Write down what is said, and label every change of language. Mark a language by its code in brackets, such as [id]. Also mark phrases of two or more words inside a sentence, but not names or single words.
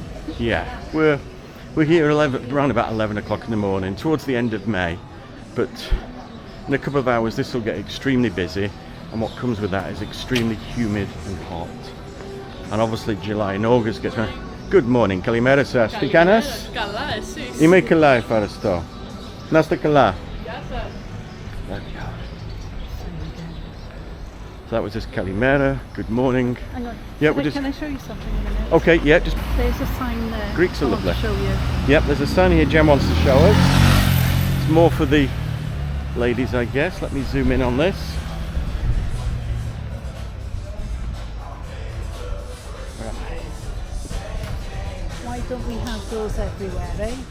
[en] Yeah, we're here around about 11 o'clock in the morning, towards the end of May, but in a couple of hours this will get extremely busy, and what comes with that is extremely humid and hot. And obviously July and August gets... Good morning, [el] Kalimera σας. Τι κάνεις? Καλά, εσείς? Είμαι καλά, ευχαριστώ. Να είστε καλά. Γεια σας. [en] So that was just Kalimera. Good morning. Hang on. Yeah, Can I show you something in a minute? Okay, yeah, just There's a sign there. Greeks are I want lovely. to show you. Yep, there's a sign here Jem wants to show us. It's more for the ladies, I guess. Let me zoom in on this. Why don't we have those everywhere, eh?